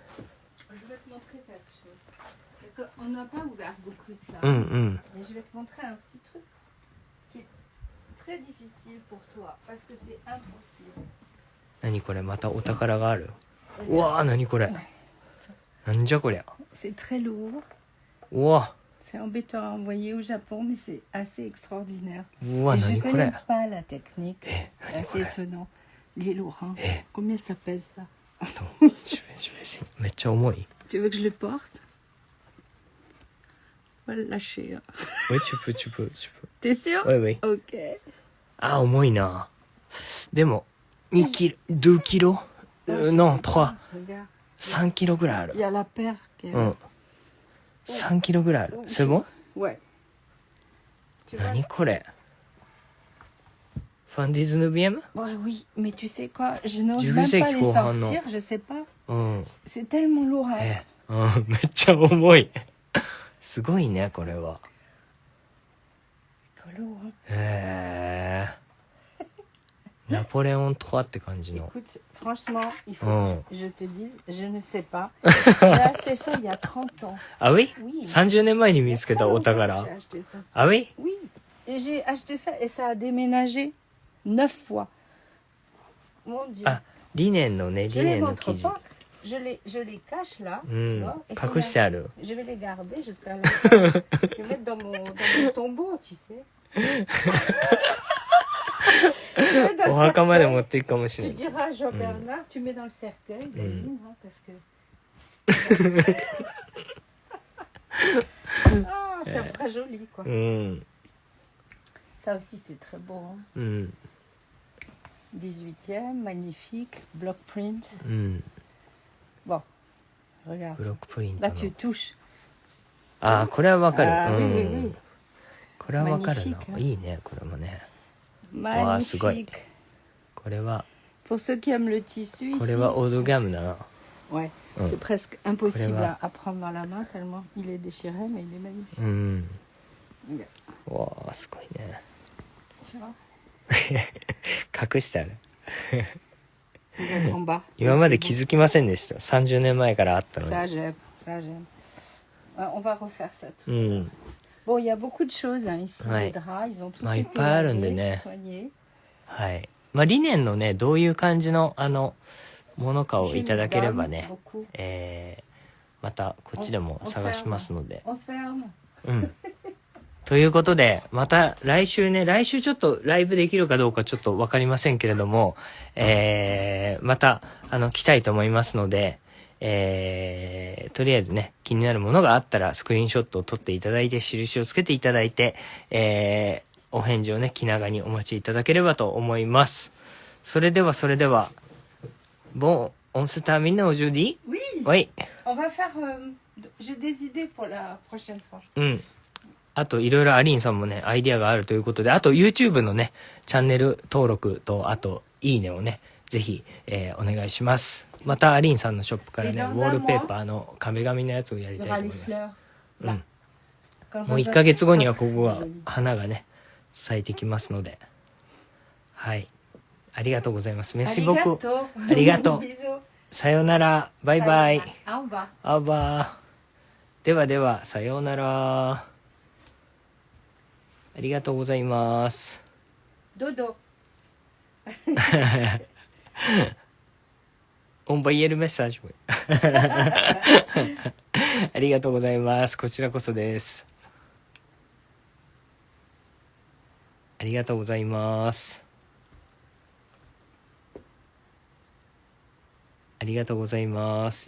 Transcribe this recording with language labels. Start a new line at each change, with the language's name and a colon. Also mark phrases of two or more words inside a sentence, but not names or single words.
Japanese: うんうん。何これまたお宝がある。うわー何これ。なんじゃこりゃ。
French: C'est très lourd.
Japanese: うわ。
French: C'est embêtant à envoyer au Japon, mais c'est assez extraordinaire. Wow, et je ne connais pas la technique. C'est assez étonnant. Les lourds, hein. Combien ça pèse, ça? Attends, je vais essayer. Mais tu veux que je le porte? On va le lâcher. Hein. Oui, tu peux. T'es sûr? Oui, oui. Ok.
Japanese: Ah, 重いな。でも、2キロ、2キロnon, 3. 3キロぐらいある。
French: Il y a la paire qui est...
Japanese: 3 キロぐらいある。
French: C'est bon? Ouais.
Japanese: 何これ
French: Fin 19e? Ouais, oui, mais tu sais quoi? Je n'ose même pas les sortir, je sais pas. C'est tellement lourd.
Japanese: めっちゃ重い。すごいね、これは。ナポレオン3って感じの。
French: Écoute, franchement, il faut que je te dise, je ne sais pas. J'ai acheté ça il y a 30 ans. Ah oui? Oui.
Japanese: 30 年前に見つけたお宝。
French: J'ai acheté ça. Ah oui? Oui. Et j'ai acheté ça et ça a déménagé 9 fois. Mon Dieu.
Japanese: あ、リネンのね、リネンの生地。
French: je les cache là.
Japanese: 隠してある。
French: Je vais les garder jusqu'à la fin. Je vais mettre dans mon tombeau, tu sais.
Japanese: お墓まで持っていくかもしれない。
French: Tu diras à Jean Bernard, tu mets dans le cercueil, Daline, parce que. Ah, ça fera joli, quoi. Ça aussi, c'est très beau. Hein. 18e, magnifique,
English: block print.
French: Bon, regarde.
English: Block print.
French: Là, tu touches.
Japanese: ああ、これはわかる。
French: oui, oui, oui.
Japanese: これはわかるな。いいね、これもね。わあ、すごい。これは。
French: Pour ceux qui aiment le tissu
Japanese: これはオードギャムだな。
French: Ouais, c'est presque impossible à prendre dans la main tellement il est déchiré, mais il est magnifique.
Japanese: わあ、すごいね。
French: Tu vois?
Japanese: 隠してある。
French: En bas.
Japanese: 今まで気づきませんでした。30年前からあったのに。
French: Ça j'aime, ça j'aime. On va refaire ça. Bon, il y a beaucoup de choses hein, ici, les draps, ils ont tous été lavés, soignés.
Japanese: はい。まあリネンのね、どういう感じのものかをいただければね、またこっちでも探しますので。ということで、また来週ちょっとライブできるかどうかちょっとわかりませんけれども、また来たいと思いますので、とりあえずね、気になるものがあったらスクリーンショットを撮っていただいて、印をつけていただいて、お返事をね、気長にお待ちいただければと思います。
French: それでは、Bon, on se termine aujourd'hui? Oui. Oui. On va faire, j'ai des idées pour la prochaine fois.
Japanese: あと、いろいろアリーンさんもね、アイディアがあるということで、あと YouTube のね、チャンネル登録と、あと、いいねをね、ぜひ、お願いします。またアリーンさんのショップからね、ウォールペーパーの壁紙のやつをやりたいと思います。もう1ヶ月後にはここは花がね、咲いてきますので。はい。ありがとうございます。
French: merci beaucoup.
Japanese: ありがとう。さようなら。バイバイ。
French: au revoir. au revoir.
Japanese: ではでは、さようなら。ありがとうございます。ドド。
French: On va y aller le message.
Japanese: ありがとうございます。こちらこそです。ありがとうございます。ありがとうございます。